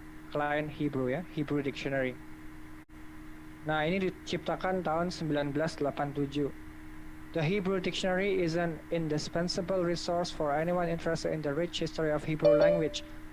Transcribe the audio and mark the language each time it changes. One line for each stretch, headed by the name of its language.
English: Klein Hebrew ya, Hebrew dictionary.
Indonesian: Nah, ini diciptakan tahun 1987.
English: The Hebrew dictionary is an indispensable resource for anyone interested in the rich history of Hebrew language.